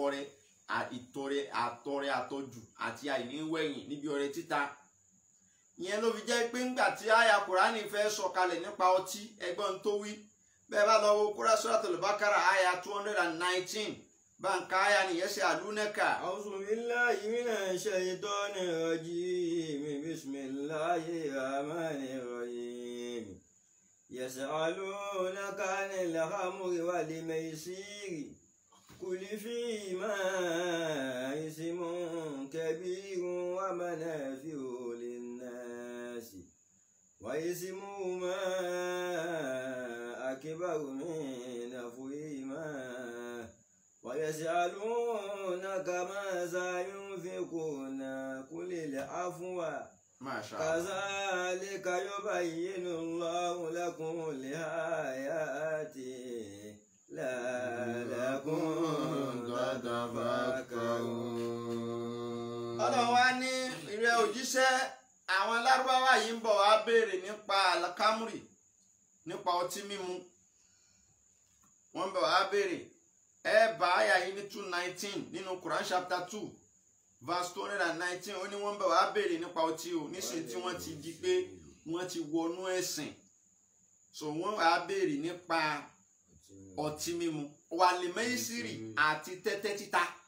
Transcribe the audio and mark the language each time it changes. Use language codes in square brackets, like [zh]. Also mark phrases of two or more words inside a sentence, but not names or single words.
[yo] tọrẹ àtọjù àti àìníwẹ̀yìn níbi ọrẹ títa ìyẹn ló fi jẹ́ pé ńgbà tí àyà Kùránì fẹ́ sọ̀kalẹ̀ nípa ọtí ẹgbọ́n tó wí bẹ́ẹ̀ bá lọ wo Suratul Baqara àyà 219 báńkà àyà nìyẹn ṣe àlùnẹ́kà. [ar] أعوذ بالله من الشيطان الرجيم بسم الله الرحمن الرحيم يسألونك عن الخمر والميسر قل فيهما إثم كبير ومنافع للناس وإثمهما أكبر من نفعهما ويسألونك ماذا ينفقون قل العفو كذلك يبين الله لكم الآيات لعلكم تتفكرون. [yo] Ọlọ́run wá ní ìrẹ́ òjíṣẹ́ àwọn lárúbáwá yìí ń bọ̀ wá béèrè nípa àlàkámùrì nípa ọtí mímu wọ́n ń bọ̀ wá béèrè ẹ bá àyà yìí ní 219 nínú Quran [en] chapter 2 verse 219 [yo] ó ní wọ́n bá wá béèrè nípa ọtí o nísìnyí tí wọ́n ti di pé wọ́n ti wọnú ẹ̀sìn so wọ́n wá béèrè nípa ọtí mímu wàlímẹ́sìrì àti tẹ́tẹ́ títa